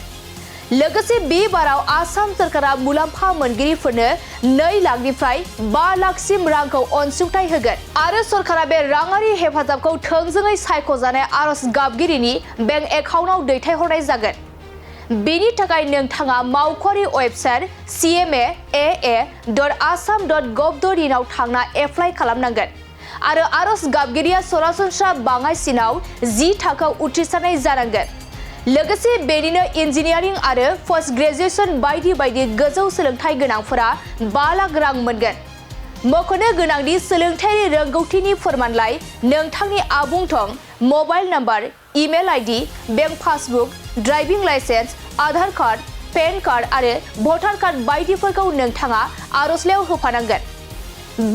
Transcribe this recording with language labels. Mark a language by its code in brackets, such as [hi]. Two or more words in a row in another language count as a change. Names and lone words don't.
[brx] लोगोसे बे बाराव आसाम सरकारा मुलाम्फा मोनगिरिफोरनो 2 लाखनिफ्राय 5 लाखसिम रांखौ अनसुंथाइ होगोन आरो सरकारा बे राङारि हेफाजाबखौ थोंजोङै सायख'जानाय आर'ज गाबगिरिनि [en] bank account [brx] दैथायहरनाय जागोन। बेनि थाखाय नोंथाङा मावख'आरि वेबसाइट cmaa.assam.gov.in आव थांना एप्लाइ खालामनांगोन आरो आर'ज गाबगिरिया सरासनस्रा बाङाइसिनाव 10 थाखोआव उथ्रिसारनाय जानांगोन। लोगोसे बेनिनो इन्जिनियारिं आरो [en] post graduation [brx] बायदि बायदि गोजौ सोलोंथाइ गोनांफोरा 5 लाख रां मोनगोन। मख'नो गोनांदि सोलोंथायारि रोंगौथिनि फोरमानलाइ, नोंथांनि आबुं थं, [en] mobile number, email ID, bank passbook, driving licence, [brx] आधार कार्ड, पेन कार्ड आरो [en] voter card [brx] बायदिफोरखौ नोंथाङा आर'जलाइयाव होफानांगोन।